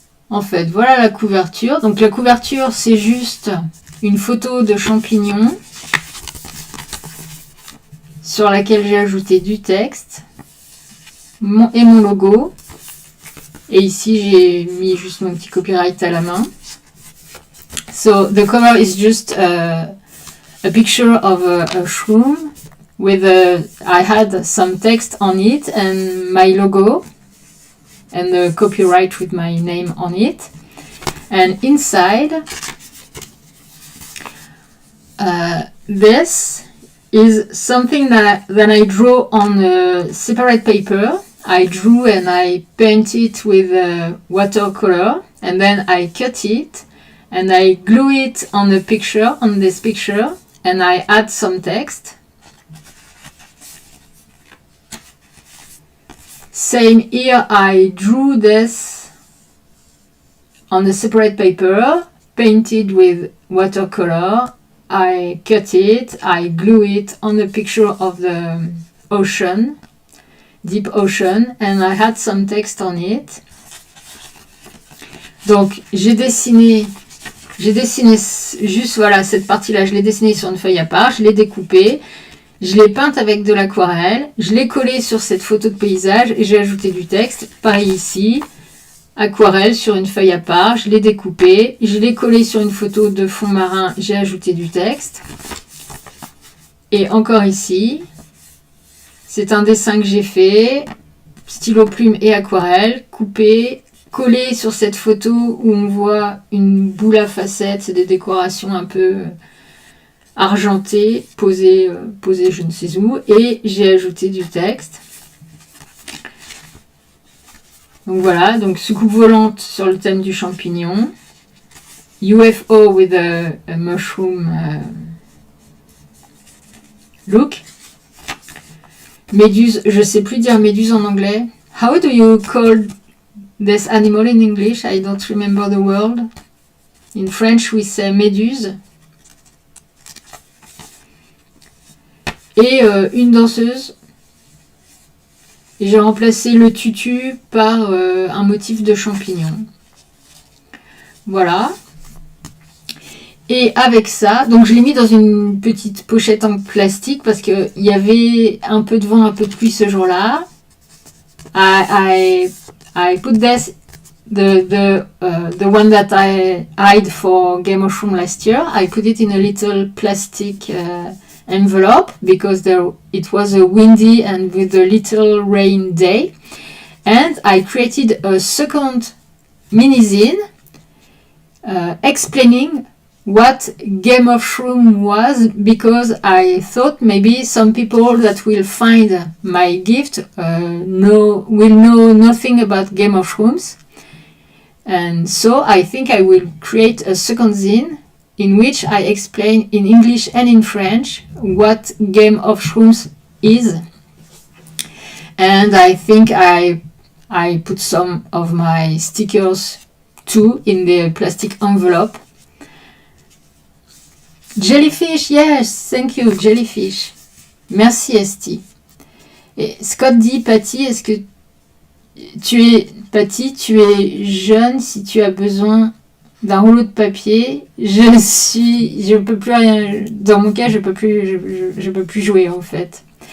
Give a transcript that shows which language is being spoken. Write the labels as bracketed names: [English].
[French] En fait, voilà la couverture. Donc la couverture, c'est juste une photo de champignon sur laquelle j'ai ajouté du texte et mon logo. Et ici, j'ai mis juste mon petit copyright à la main. [English] So the cover is just a picture of a shroom with I had some text on it and my logo and the copyright with my name on it. And inside, this is something that I draw on a separate paper I drew and I painted with watercolor, and then I cut it and I glue it on the picture, on this picture, and I add some text. Same here, I drew this on a separate paper, painted with watercolor, I cut it, I glue it on the picture of the ocean, deep ocean, and I had some text on it. [French] Donc j'ai dessiné juste voilà cette partie-là, je l'ai dessinée sur une feuille à part, je l'ai découpée, je l'ai peinte avec de l'aquarelle, je l'ai collée sur cette photo de paysage et j'ai ajouté du texte. Pareil ici, aquarelle sur une feuille à part, je l'ai découpée, je l'ai collée sur une photo de fond marin, j'ai ajouté du texte. Et encore ici, c'est un dessin que j'ai fait, stylo plume et aquarelle, coupé, collé sur cette photo où on voit une boule à facettes, c'est des décorations un peu argentées, posées je ne sais où, et j'ai ajouté du texte. Donc voilà, donc soucoupe volante sur le thème du champignon, [English] UFO with a mushroom look. [French] Méduse, je sais plus dire méduse en anglais. [English] How do you call this animal in English? I don't remember the word. In French, we say méduse. [French] Et une danseuse. Et j'ai remplacé le tutu par un motif de champignon. Voilà. Et avec ça, donc je l'ai mis dans une petite pochette en plastique parce qu'il y avait un peu de vent, un peu de pluie ce jour-là. [English] I put this, the one that I hid for Game of Shrooms last year. I put it in a little plastic envelope because it was a windy and with a little rain day. And I created a second mini-zine explaining what Game of Shrooms was, because I thought maybe some people that will find my gift will know nothing about Game of Shrooms. And so I think I will create a second zine in which I explain in English and in French what Game of Shrooms is. And I think I put some of my stickers too in the plastic envelope. Jellyfish, yes, thank you, Jellyfish. [French] Merci, Esti. Et Scott dit, Patty, est-ce que Patty, tu es jeune si tu as besoin d'un rouleau de papier? Je peux plus rien, dans mon cas, je peux plus jouer en fait.